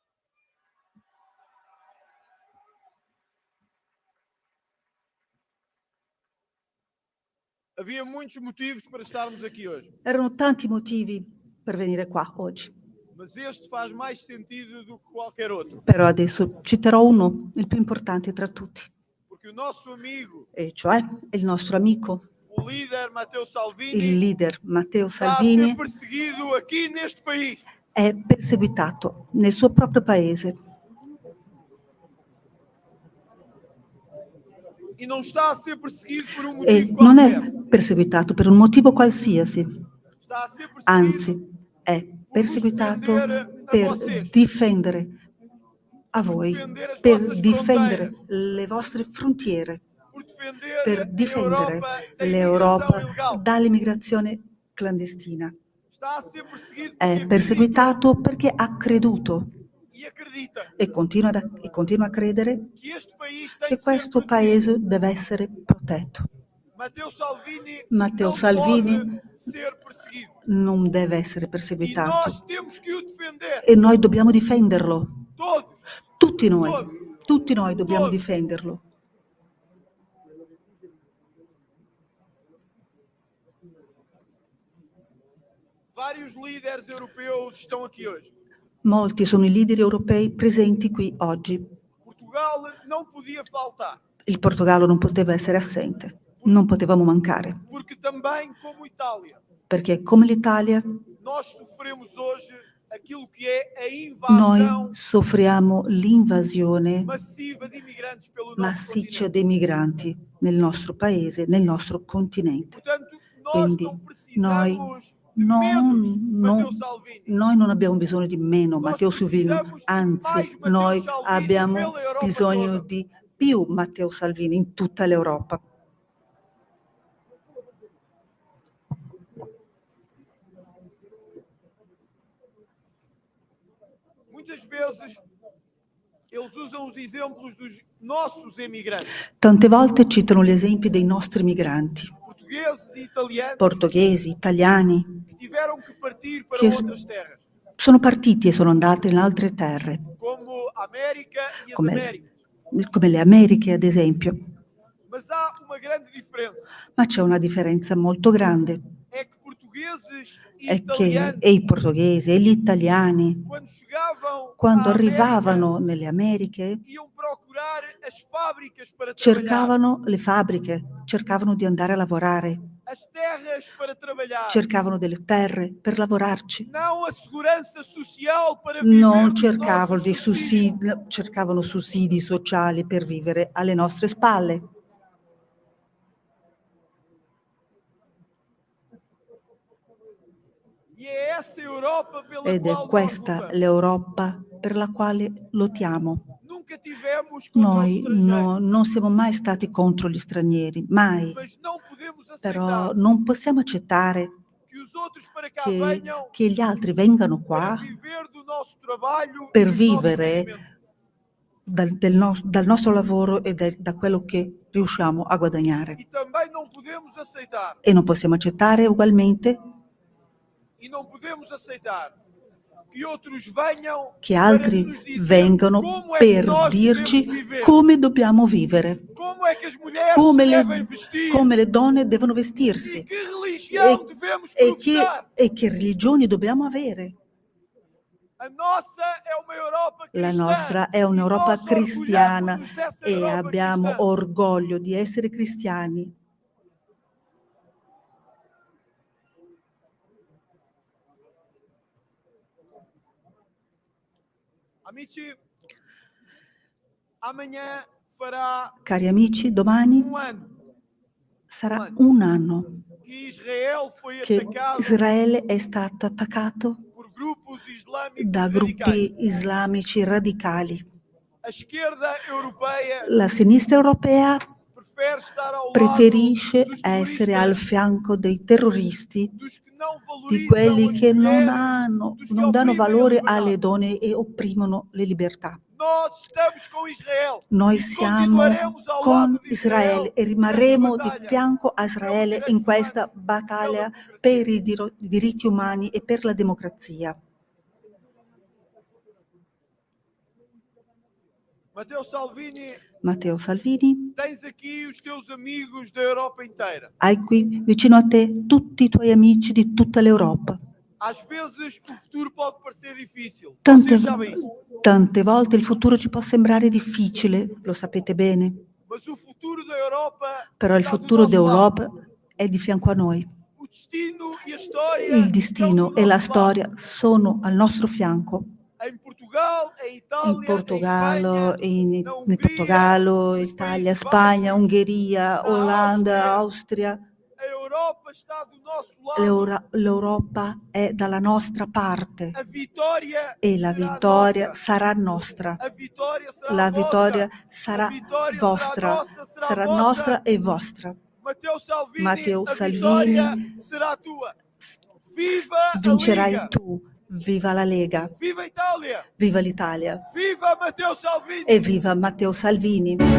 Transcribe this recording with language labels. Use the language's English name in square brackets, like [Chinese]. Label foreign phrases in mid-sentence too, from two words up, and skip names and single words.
[Portuguese] Havia muitos motivos para estarmos aqui hoje. [Italian] Erano tanti motivi per venire qua oggi, [Portuguese] Mas este faz mais sentido do que qualquer outro. [Italian] però adesso citerò uno, il più importante tra tutti, [Portuguese] Porque o nosso amigo, [Italian] e cioè il nostro amico, [Portuguese] o líder Matteo [Italian] il Salvini, leader Matteo [Portuguese] está a ser [Italian] Salvini, [Portuguese] perseguido aqui neste país. [Italian] è perseguitato nel suo proprio paese [Portuguese] E não está a ser perseguido por um [Italian] e [Portuguese] motivo [Italian] non [Portuguese] qualquer. [Italian] è perseguitato per un motivo qualsiasi, [Portuguese] Está a ser perseguido [Italian] anzi è perseguitato per difendere a voi, per difendere le vostre frontiere, per difendere l'Europa dall'immigrazione clandestina. [Portuguese] Está a ser perseguido [Italian] È [Portuguese] porque [Italian] perseguitato perché ha creduto [Portuguese] e acredita [Italian] e continua a credere [Portuguese] que este país tem [Italian] che [Portuguese] que ser [Italian] questo [Portuguese] protegido. [Italian] paese deve essere protetto. [Portuguese] Matteo Salvini não pode ser perseguido. [Italian] non deve essere [Portuguese] E [Italian] perseguitato [Portuguese] nós temos que o defender. [Italian] e noi dobbiamo difenderlo. [Portuguese] Todos. [Italian] Tutti noi dobbiamo difenderlo. [Portuguese] Vários líderes europeus estão aqui hoje. [Italian] Molti sono i leader europei presenti qui oggi. [Portuguese] Portugal não podia faltar. [Italian] Il Portogallo non poteva essere assente, non potevamo mancare, [Portuguese] Porque também, como Itália, [Italian] perché come l'Italia [Portuguese] nós sofremos hoje aquilo que é a invasão [Italian] noi soffriamo l'invasione [Portuguese] massiva de imigrantes pelo nosso [Italian] massiccia dei migranti nel nostro paese, nel nostro continente. [Portuguese] Portanto, nós [Italian] Quindi [Portuguese] não [Italian] noi [Portuguese] precisamos de menos Matteo Salvini. [Italian] noi non abbiamo bisogno di meno Matteo Salvini, anzi noi abbiamo bisogno di più Matteo Salvini in tutta l'Europa. [Portuguese] Muitas vezes eles usam os exemplos dos nossos emigrantes, [Italian] Tante volte citano gli esempi dei nostri migranti, [Portuguese] portugueses e italianos, [Italian] portoghesi, italiani, [Portuguese] que tiveram que partir para [Italian] che [Portuguese] outras terras, [Italian] sono partiti e sono andati in altre terre, [Portuguese] como a América e as [Italian] come, [Portuguese] Américas. [Italian] come le Americhe ad esempio. [Portuguese] Mas há uma grande diferença. [Italian] Ma c'è una differenza molto grande, [Portuguese] É que portugueses e [Italian] è che [Portuguese] italianos, [Italian] i portoghesi e gli italiani, [Portuguese] quando chegavam [Italian] quando [Portuguese] à América, [Italian] arrivavano nelle Americhe, [Portuguese] iam procurar as fábricas para trabalhar, [Italian] cercavano le fabbriche, cercavano di andare a lavorare, [Portuguese] as terras para trabalhar, [Italian] cercavano delle terre per lavorarci, [Portuguese] não a segurança social para viver [Italian] non [Portuguese] nos [Italian] cercavano [Portuguese] nossos [Italian] dei sussidi, cercavano sussidi sociali per vivere alle nostre spalle. [Portuguese] E é essa Europa pela [Italian] Ed è [Portuguese] qual nós [Italian] questa [Portuguese] lutamos. [Italian] l'Europa per la quale lottiamo. [Portuguese] Nunca tivemos contra os [Italian] Noi [Portuguese] estrangeiros, [Italian] non siamo mai stati contro gli stranieri, mai, [Portuguese] mas não podemos [Italian] però [Portuguese] aceitar [Italian] non possiamo accettare [Portuguese] que os outros para cá [Italian] che, [Portuguese] venham [Italian] che gli altri vengano [Portuguese] para [Italian] qua [Portuguese] viver do nosso trabalho [Italian] per [Portuguese] e dos nossos [Italian] vivere [Portuguese] rendimentos. [Italian] dal nostro lavoro e da quello che riusciamo a guadagnare. [Portuguese] E também não podemos aceitar, [Italian] E non possiamo accettare ugualmente [Portuguese] e não podemos aceitar que outros venham [Italian] che [Portuguese] para [Italian] altri [Portuguese] nos dizer [Italian] vengano [Portuguese] como é que [Italian] per [Portuguese] nós [Italian] dirci [Portuguese] devemos viver, [Italian] come dobbiamo vivere, [Portuguese] como é que as mulheres [Italian] come [Portuguese] se [Italian] le, [Portuguese] devem vestir, [Italian] come le donne devono vestirsi [Portuguese] e que religião devemos [Italian] e [Portuguese] professar. [Italian] che religioni dobbiamo avere. [Portuguese] A nossa é uma Europa [Italian] La [Portuguese] cristã. [Italian] nostra è un'Europa [Portuguese] Nós [Italian] cristiana [Portuguese] orgulhamos-nos dessa [Italian] e [Portuguese] Europa [Italian] abbiamo [Portuguese] cristã. [Italian] orgoglio di essere cristiani. Amici, [Portuguese] amanhã fará [Italian] Cari amici, domani [Portuguese] ano [Italian] sarà un anno [Portuguese] que Israel foi [Italian] che [Portuguese] atacado [Italian] Israele è stato attaccato [Portuguese] por grupos islâmicos [Italian] da [Portuguese] radicais. [Italian] gruppi islamici radicali. [Portuguese] A esquerda europeia [Italian] La sinistra europea [Portuguese] prefere estar ao lado [Italian] preferisce [Portuguese] dos [Italian] essere [Portuguese] terroristas, [Italian] al fianco dei terroristi, [Portuguese] dos que não [Italian] di [Portuguese] valorizam [Italian] quelli [Portuguese] as [Italian] che [Portuguese] mulheres, [Italian] non danno valore [Portuguese] liberdade. [Italian] alle donne e opprimono le libertà. [Portuguese] Nós estamos com Israel. [Italian] Noi [Portuguese] e [Italian] siamo [Portuguese] continuaremos ao [Italian] con [Portuguese] lado de [Italian] Israele e rimarremo di fianco a Israele in questa battaglia per i diritti umani e per la democrazia. [Portuguese] Matteo Salvini, [Italian] Matteo Salvini, [Portuguese] tens aqui os teus amigos da Europa inteira. [Italian] hai qui vicino a te tutti i tuoi amici di tutta l'Europa. [Portuguese] Às vezes o futuro pode parecer difícil. [Italian] Tante, [Portuguese] Vocês sabem isso. [Italian] tante volte il futuro ci può sembrare difficile, lo sapete bene, [Portuguese] Mas o futuro da Europa [Italian] però il [Portuguese] está do [Italian] futuro [Portuguese] nosso lado. [Italian] d'Europa è di fianco a noi. [Portuguese] O destino e a storia [Italian] Il destino e la storia sono al nostro fianco. [Portuguese] em Portugal, em Itália, [Italian] In Portogallo, in [Portuguese] Hungria, [Italian] Portogallo, Italia, Spagna, Ungheria, Olanda, Austria. [Portuguese] a Europa está do nosso lado. [Italian] L'Europa è dalla nostra parte [Portuguese] A vitória [Italian] e la [Portuguese] será [Italian] vittoria [Portuguese] nossa. [Italian] sarà nostra. [Portuguese] A vitória será [Italian] La [Portuguese] vossa. [Italian] vittoria [Portuguese] A [Italian] sarà [Portuguese] vitória [Italian] vostra, [Portuguese] nossa, [Italian] sarà [Portuguese] vossa. [Italian] nostra e vostra. [Portuguese] Matteo Salvini, [Italian] Matteo [Portuguese] a [Italian] Salvini, [Portuguese] vitória será tua. Viva a [Italian] Vincerai [Portuguese] Liga. [Italian] tu. Viva la Lega, [Portuguese] Viva Itália. [Italian] viva l'Italia [Portuguese] Viva Matteo Salvini. [Italian] e viva Matteo Salvini.